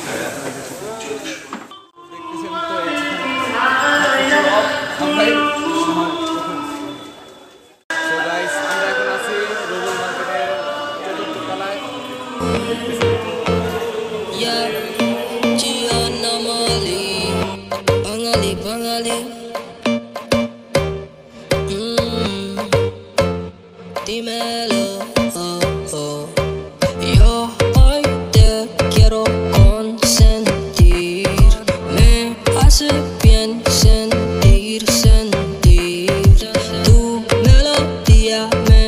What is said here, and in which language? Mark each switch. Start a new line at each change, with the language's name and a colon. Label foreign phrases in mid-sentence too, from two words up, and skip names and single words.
Bangla: দেখতেছেন তো আমরাই।
English: So guys,
Bangla: আমরা এখন আছি রুল মার্কেটের ৪র্থ তলায়। Yeah, Gianna Mali, Bangali, Bangali.
Spanish: Dímelo, oh, oh. Yo hoy te quiero consentir, me hace bien sentir, tu melodía me